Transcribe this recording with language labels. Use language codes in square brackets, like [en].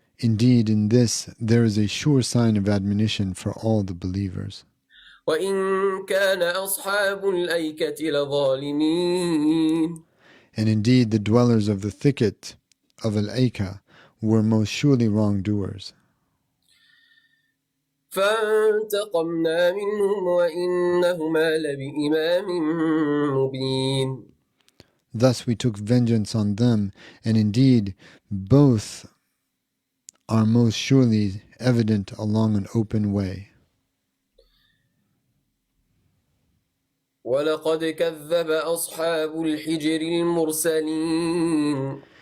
[en] Indeed, in this there is a sure sign of admonition for all the believers. [ar] وإن كان أصحاب الأيكة لظالمين. [en] And indeed, the dwellers of the thicket of al-Aika were most surely wrongdoers. [ar] فانتقمنا منهم وإنهما لبإمام مبين. [en] Thus we took vengeance on them, and indeed both are most surely evident along an open way. [ar] ولقد كذب أصحاب الحجر المرسلين.